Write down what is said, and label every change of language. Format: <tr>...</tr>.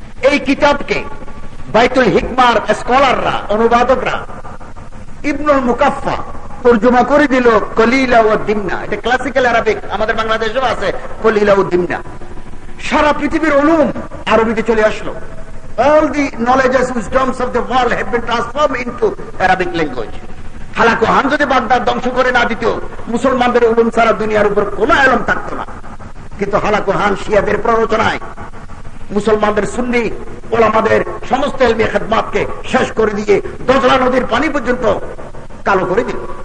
<bn>এই কিতাবকে বাইতুল হিকমার স্কলাররা, অনুবাদকরা ইবনুল মুকাফফা তর্জমা করে দিল কলিলা ও দিমনা। এটা ক্লাসিক্যাল আরবিক, আমাদের বাংলাদেশেও আছে কলিলা ও দিমনা। সারা পৃথিবীর উলুম আরবিতে চলে আসলো।</bn> <en>All the knowledges, wisdoms of the world have been transformed into Arabic language.</en> <bn>Hulagu হান যদি বাগদাদ ধ্বংস করে না দিত, মুসলমানদের উলুম ছাড়া দুনিয়ার উপর কোন ইলম থাকতো না। কিন্তু হালাকু হান শিয়াদের প্ররোচনায় মুসলমানদের সুন্নি ওলামাদের সমস্ত ইলমি খেদমাতকে শেষ করে দিয়ে দজলা নদীর পানি পর্যন্ত কালো করে দিল।</bn>